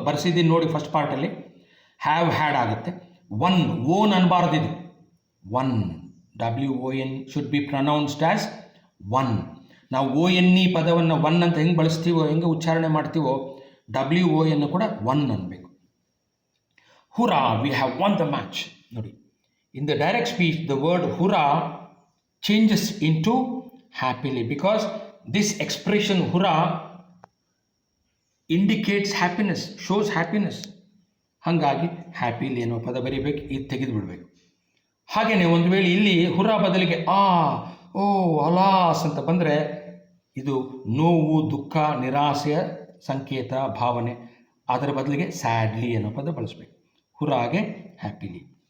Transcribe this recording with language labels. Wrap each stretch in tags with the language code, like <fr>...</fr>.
<kn>ಬರ್ಸಿದ್ದೀನಿ ನೋಡಿ first ಪಾರ್ಟಲ್ಲಿ. Have had ಆಗುತ್ತೆ. One, own ಅನ್ಬಾರ್ದಿದು.</kn> <en>One, WON should be pronounced as one.</en> <kn>ನಾವು ONE ಪದವನ್ನು one ಅಂತ ಹೆಂಗೆ ಬಳಸ್ತೀವೋ, ಹೆಂಗೆ ಉಚ್ಚಾರಣೆ ಮಾಡ್ತೀವೋ, WON ಕೂಡ ಒನ್ ಅನ್ನಬೇಕು.</kn> <en>Hurrah we have won the match. ನೋಡಿ, in the direct speech the word hurrah changes into happily because this expression hurrah indicates happiness, shows happiness.</en> <kn>ಹಾಗಾಗಿ ಹ್ಯಾಪಿಲಿ ಅನ್ನೋ ಪದ ಬರೀಬೇಕು, ಇದು ತೆಗೆದು ಬಿಡಬೇಕು. ಹಾಗೆಯೇ ಒಂದು ವೇಳೆ ಇಲ್ಲಿ ಹುರಾ ಬದಲಿಗೆ ಓ ಅಲಾಸ್ ಅಂತ ಬಂದರೆ ಇದು ನೋವು, ದುಃಖ, ನಿರಾಸೆಯ ಸಂಕೇತ, ಭಾವನೆ. ಅದರ ಬದಲಿಗೆ ಸ್ಯಾಡ್ಲಿ ಅನ್ನೋ ಪದ ಬಳಸಬೇಕು. ಹುರಾಗೆ ಹ್ಯಾಪಿಲಿ.</kn>